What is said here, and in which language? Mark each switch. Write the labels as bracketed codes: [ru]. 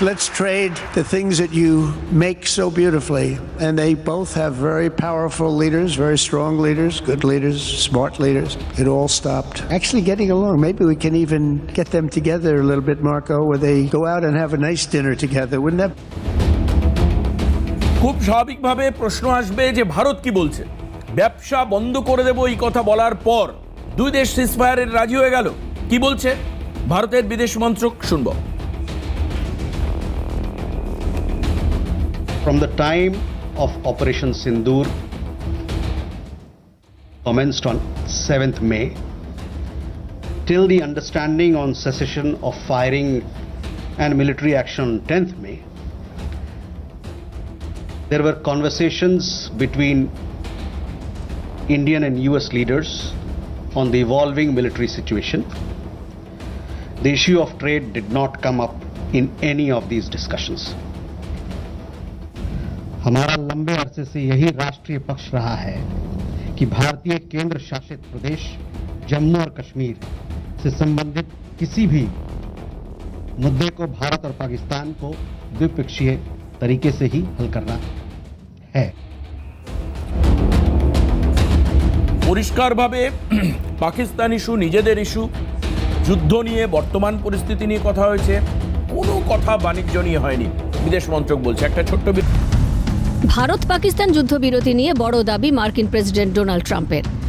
[en] Let's trade the things that you make so beautifully. And they both have very powerful leaders, very strong leaders, good leaders, smart leaders. It all stopped. Actually getting along. Maybe we can even get them together a little bit, Marco, where they go out and have a nice dinner together. Wouldn't that? [bn] খুব স্বাভাবিকভাবে প্রশ্ন আসবে যে ভারত কি বলছে। ব্যবসা বন্ধ করে দেব এই কথা বলার পর দুই দেশ সিজফায়ারের রাজি হয়ে গেল, কি বলছে ভারতের বিদেশ মন্ত্রক, শুনব। [en] From the time of Operation Sindoor commenced on 7th May till the understanding on cessation of firing and military action on 10th May, there were conversations between Indian and US leaders on the evolving military situation. The issue of trade did not come up in any of these discussions. [hi] हमारा लंबे अरसे से यही राष्ट्रीय पक्ष रहा है कि भारतीय केंद्र शासित प्रदेश जम्मू और कश्मीर से संबंधित किसी भी मुद्दे को भारत और पाकिस्तान को द्विपक्षीय तरीके से ही हल करना है। [bn] পরিষ্কারভাবে পাকিস্তান ইস্যু নিজেদের ইস্যু, যুদ্ধ নিয়ে বর্তমান পরিস্থিতি নিয়ে কথা হয়েছে, কোনো কথা বাণিজ্য নিয়ে হয়নি, বিদেশ মন্ত্রক বলছে। একটা ছোট্ট ভারত পাকিস্তান যুদ্ধবিরতি নিয়ে বড় দাবি মার্কিন প্রেসিডেন্ট ডোনাল্ড ট্রাম্পের।